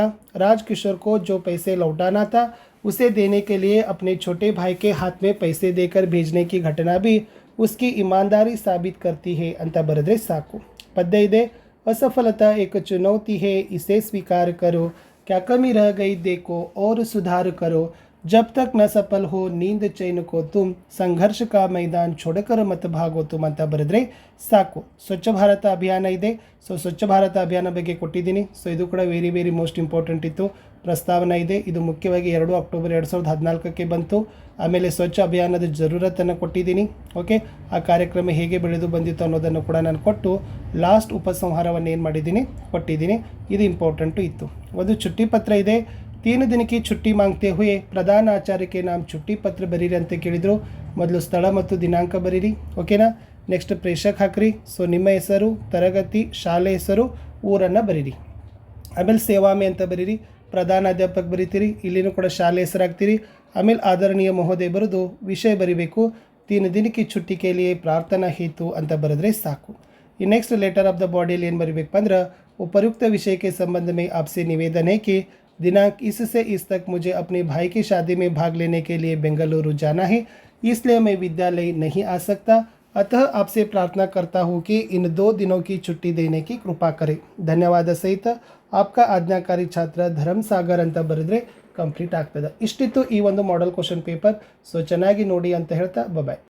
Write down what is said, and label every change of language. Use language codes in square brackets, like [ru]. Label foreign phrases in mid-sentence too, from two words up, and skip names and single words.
[hi] राजकिशोर को जो पैसे लौटाना था उसे देने के लिए अपने छोटे भाई के हाथ में पैसे देकर भेजने की घटना भी उसकी ईमानदारी साबित करती है [kn] ಅಂತ ಬರೆದ್ರೆ ಸಾಕು. ಪದ್ಯ ಇದೆ. [hi] असफलता एक चुनौती है, इसे स्वीकार करो. क्या कमी रह गई देखो और सुधार करो. जब तक न सफल हो नींद चैन को तुम, संघर्ष का मैदान छोड़कर मत भागो तुम [kn] ಅಂತ ಬರೆದ್ರೆ ಸಾಕು. ಸ್ವಚ್ಛ ಭಾರತ ಅಭಿಯಾನ ಇದೆ. ಸ್ವಚ್ಛ ಭಾರತ ಅಭಿಯಾನ ಬಗ್ಗೆ ಕೊಟ್ಟಿದ್ದೀನಿ. ಇದು ಕೂಡ [en] very very most important [kn] ಇತ್ತು. ಪ್ರಸ್ತಾವನೆ ಇದೆ. ಇದು ಮುಖ್ಯವಾಗಿ 2 ಅಕ್ಟೋಬರ್ 2014ಕ್ಕೆ ಬಂತು. ಆಮೇಲೆ ಸ್ವಚ್ಛ ಅಭಿಯಾನದ ಜರೂರತನ್ನು ಕೊಟ್ಟಿದ್ದೀನಿ. ಓಕೆ, ಆ ಕಾರ್ಯಕ್ರಮ ಹೇಗೆ ಬೆಳೆದು ಬಂದಿತ್ತು ಅನ್ನೋದನ್ನು ಕೂಡ ನಾನು ಕೊಟ್ಟು ಲಾಸ್ಟ್ ಉಪಸಂಹಾರವನ್ನು ಏನು ಮಾಡಿದ್ದೀನಿ ಕೊಟ್ಟಿದ್ದೀನಿ. ಇದು ಇಂಪಾರ್ಟೆಂಟು ಇತ್ತು. ಒಂದು [hi] छुट्टी पत्र [kn] ಇದೆ. [hi] 3 दिन की छुट्टी मांगते हुए प्रधान आचार्य के नाम छुट्टी पत्र [kn] ಬರೀರಿ ಅಂತ ಕೇಳಿದರು. ಮೊದಲು ಸ್ಥಳ ಮತ್ತು ದಿನಾಂಕ ಬರೀರಿ. ಓಕೆನಾ. ನೆಕ್ಸ್ಟ್ ಪ್ರೇಷಕ್ ಹಾಕ್ರಿ. ಸೊ ನಿಮ್ಮ ಹೆಸರು, ತರಗತಿ, ಶಾಲೆ ಹೆಸರು, ಊರನ್ನು ಬರೀರಿ. ಆಮೇಲೆ [hi] सेवा में [kn] ಅಂತ ಬರೀರಿ. ಪ್ರಧಾನಾಧ್ಯಾಪಕ ಬರೀತೀರಿ. ಇಲ್ಲಿನೂ ಕೂಡ ಶಾಲೆ ಹೆಸರು ಹಾಕ್ತೀರಿ. ಆಮೇಲೆ [hi] आदरणीय महोदय [kn] ಬರೆದು ವಿಷಯ ಬರೀಬೇಕು. [hi] 3 दिन की छुट्टी के लिए प्रार्थना हेतु [kn] ಅಂತ ಬರೆದ್ರೆ ಸಾಕು. ಈ ನೆಕ್ಸ್ಟ್ [en] letter of the body [kn] ಏನು ಬರೀಬೇಕಪ್ಪ ಅಂದ್ರೆ [hi] उपयुक्त विषय के संबंध में आपसे निवेदन है कि दिनांक इस से इस तक मुझे अपने भाई की शादी में भाग लेने के लिए बेंगलुरु जाना है, इसलिए मैं विद्यालय नहीं आ सकता। अतः आपसे प्रार्थना करता हूँ कि इन 2 दिनों की छुट्टी देने की कृपा करें। धन्यवाद सहित आपका आज्ञाकारी छात्र [kn] ಧರ್ಮಸಾಗರ್ ಅಂತ ಬರೆದ್ರೆ ಕಂಪ್ಲೀಟ್ ಆಗ್ತದೆ. ಇಷ್ಟಿತ್ತು ಈ ಒಂದು [en] model question paper. [kn] ಸೊ ಚೆನ್ನಾಗಿ ನೋಡಿ ಅಂತ ಹೇಳ್ತಾ ಬಾಯ್.